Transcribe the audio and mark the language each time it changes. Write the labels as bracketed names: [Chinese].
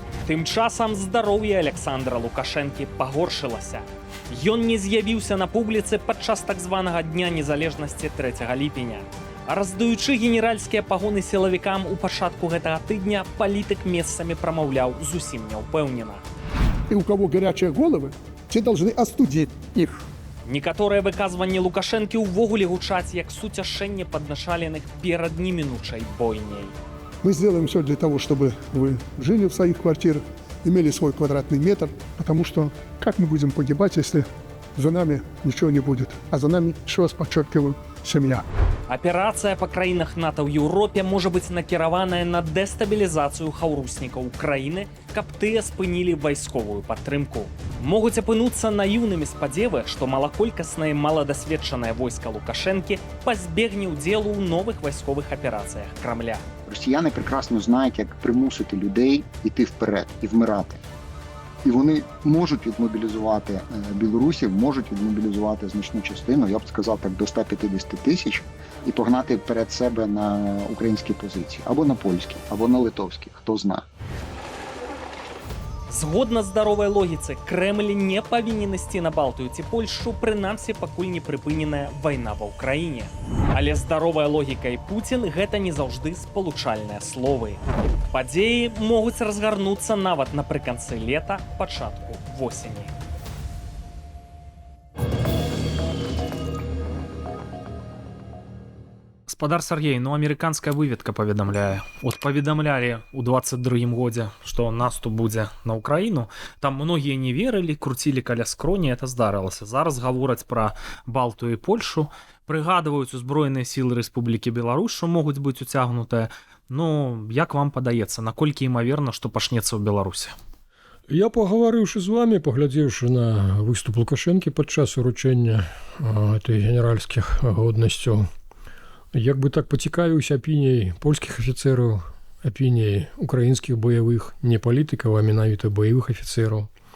[Belarusian] Тым часам здароўе Александра Лукашэнкі пагоршылася. Ён не з'явіўся на публіцы падчас так званага Дня незалежнасці 3 ліпеня. Раздаючы генеральскія пагоны сілавікам у пачатку гэтага тыдня, палітык месцамі прамаўляў зусім няўпэўнена. [Russian] И у кого горячие головы, те должны остудить их. [Belarusian] Некаторыя выказванні Лукашэнкі ўвогуле гучаць як суцяшэнне падначаленых перад немінучай бойняй. [Russian] Мы сделаем все для того, чтобы вы жили в своих квартирах, имели свой квадратный метр, потому что как мы будем погибать, если за нами ничего не будет, а за нами, еще раз подчеркиваю, семья. [Belarusian] Аперацыя па краінах НАТО ў Еўропе можа быць накіраваная на дэстабілізацыю хаўруснікаў краіны, каб тыя спынілі вайсковую падтрымку. Могуць апынуцца наіўнымі спадзевы, што малаколькаснае маладасведчанае войска Лукашэнкі пазбегне ўдзелу ў новых вайсковых аперацыях Крамля. [Ukrainian] Росіяни прекрасно знають, як примусити людей йти вперед і вмирати. І вони можуть відмобілізувати білорусів, можуть відмобілізувати значну частину, я б сказав так, до 150 тисяч, і погнати перед себе на українські позиції, або на польські, або на литовські, хто знає. [Belarusian] Згодна здаровай логіцы, Крэмль не павінен ісці на Балтыю ці Польшу, прынамсі пакуль не прыпыненая вайна ва ўкраіне. Але здаровая логіка і Пуцін гэта не заўжды спалучальныя словы. Падзеі могуць разгарнуцца нават напрыканцы лета, пачатку восені. Спадар Сергей, ну амерыканская выведка паведамляе. От паведамлялі ў 22-м годзе, што наступ будзе на Украіну. Там многія не верылі, круцілі каля скроні, это здарылася. Зараз гавораць пра Балтыю і Польшу, прыгадваюць узброеныя сілы Рэспублікі Беларусь, што могуць быць уцягнутыя. Ну, як вам падаецца, наколькі імаверна, што пачнецца ў Беларусі? Я, пагаварыўшы з вами, паглядзеўшы на выступ Лукашэнкі падчас уручэння этой генеральскіх годнасцяў, як бы так пацікавіўся апіняй польскіх афіцэраў, апіняй украінскіх баявых, не палітыкаў, а менавіта баявых афіцэраў.